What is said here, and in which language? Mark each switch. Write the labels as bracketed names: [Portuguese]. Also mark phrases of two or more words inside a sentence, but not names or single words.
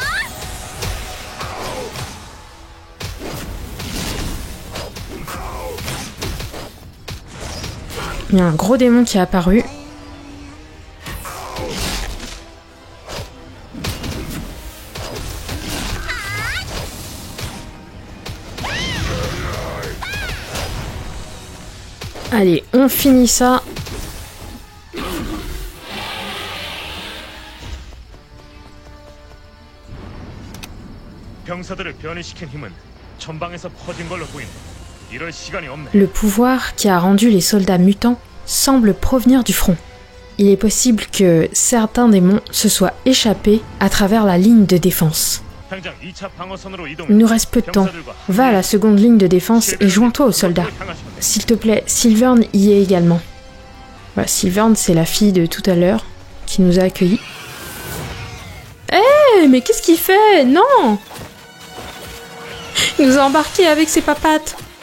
[French] Il y a un gros démon qui est apparu. Allez, on finit ça. [Korean] 병사들을 변이시킨 힘은 전방에서 퍼진 걸로 보인다. 이럴 시간이 없네. [French] Le pouvoir qui a rendu les soldats mutants semble provenir du front. Il est possible que certains démons se soient échappés à travers la ligne de défense. 당장 2차 방어선으로 이동. Il nous reste peu de temps. Va à la seconde ligne de défense et joins-toi aux soldats. S'il te plaît, Sylvern y est également. Voilà, Sylvern, c'est la fille de tout à l'heure qui nous a accueillis. Eh, mais qu'est-ce qu'il fait? Non! Il nous a embarqués avec ses papates.